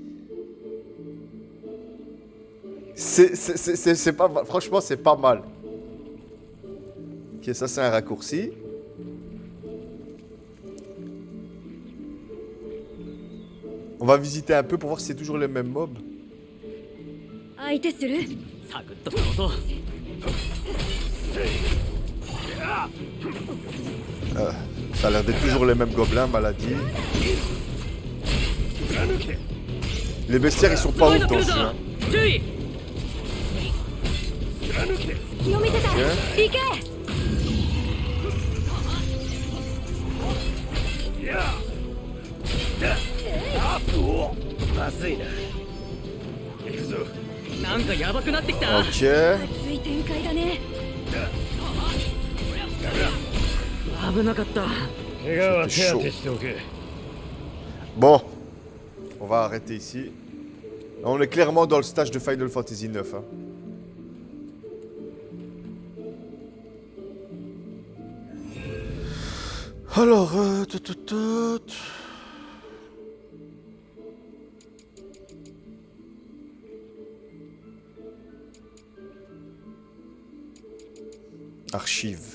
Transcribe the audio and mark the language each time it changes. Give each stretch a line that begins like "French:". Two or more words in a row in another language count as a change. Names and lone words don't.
French: C'est pas mal. Franchement, c'est pas mal. Ok, ça c'est un raccourci. On va visiter un peu pour voir si c'est toujours les mêmes mobs.
Japanese: 相手するサクッと倒そう。
French: Ça a l'air d'être toujours les mêmes gobelins, maladie. Les bestiaires, ils sont pas
Japanese: すごい
French: ouf
Japanese: の来
French: dans
Japanese: る
French: ce
Japanese: ぞ
French: jeu. Hein.
Japanese: 注意。気を見せた、行け。まずいな。行くぞ。なんかヤバくなってきた。
French: Ok.
Japanese: 熱い展開だね。危なかった。怪我は手当てしておけ。
French: Bon. On va arrêter ici. On est clairement dans le stage de Final Fantasy 9. Hein. Alors, Archives.